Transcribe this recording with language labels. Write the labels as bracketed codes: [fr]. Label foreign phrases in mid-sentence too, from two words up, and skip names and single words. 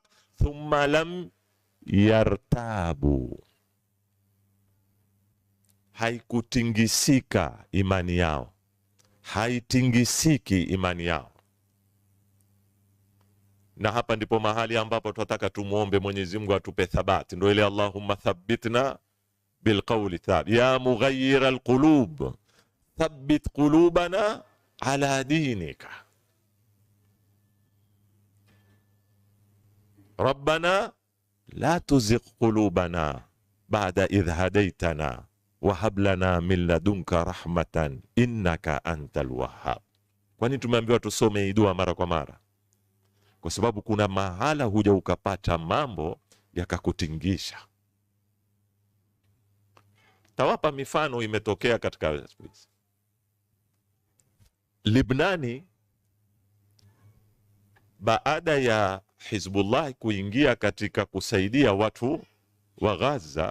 [ar] ثم لم يرتابوا, [sw] haikutingisika imani yao, haitingisiki imani yao. Na hapa ndipo mahali ambapo tunataka tumuombe Mwenyezi Mungu atupe thabati, ndio ile [ar] اللهم ثبتنا بالقول الثابت يا مغير القلوب ثبت قلوبنا على دينك ربنا لا تزغ قلوبنا بعد إذ هديتنا وهب لنا من لدنك رحمة إنك أنت الوهاب. [sw] Kwani tumeambiwa tusome hii dua mara kwa mara? Kwa sababu kuna mahala huja ukapata mambo yakakutingisha. Tawapa mifano imetokea katika Libnani baada ya Hizbullah kuingia katika kusaidia watu wa Gaza.